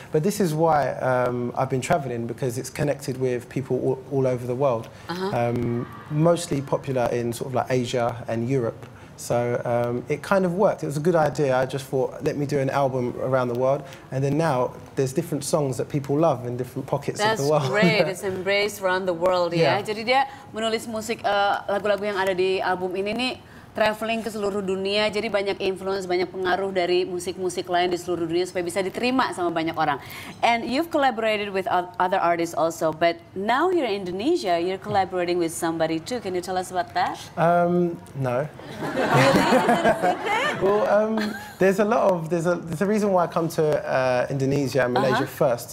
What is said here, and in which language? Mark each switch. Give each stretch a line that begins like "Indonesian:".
English: But this is why I've been traveling, because it's connected with people all over the world. Mostly popular in sort of like Asia and Europe. So it kind of worked. It was a good idea. I just thought, let me do an album around the world. And then now there's different songs that people love in different pockets of the world. That's great. It's embraced around the world ya.
Indonesian: Jadi dia menulis musik lagu-lagu yang ada di album ini nih traveling ke seluruh dunia, jadi banyak influence, banyak pengaruh dari musik-musik lain di seluruh dunia supaya bisa diterima sama banyak orang.
English: And you've collaborated with other artists also, but now here in Indonesia, you're collaborating with somebody too. Can you tell us about that? No. Really? Is that a secret? Well, there's a reason why I come to Indonesia and Malaysia first.